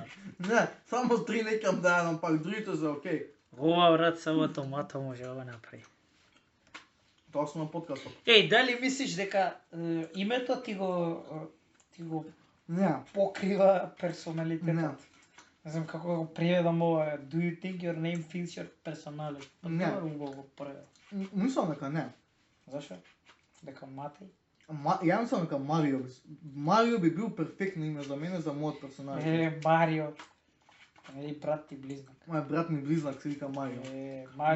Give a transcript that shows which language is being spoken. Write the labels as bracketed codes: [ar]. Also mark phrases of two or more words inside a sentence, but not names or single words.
[mk] Не, само 3 некам да јадам, пак другите за окей. Ова, брат, само томато може да го направи. Тоа сме на подкастот. Дали мислиш дека името ти го Не. покрива персоналитетот? Не. Не знам како го преведам ова. [en] Do you think your name fits your personality? [mk] Не. Не го преведам. Мислам дека не. Зашо? Дека Матеј? Ја мислам дека Марио. Марио би бил перфектно име за мене, за мојот персоналитет. Марио. Брат ти близнак. Мој брат ми близнак се вика Марио. Марио.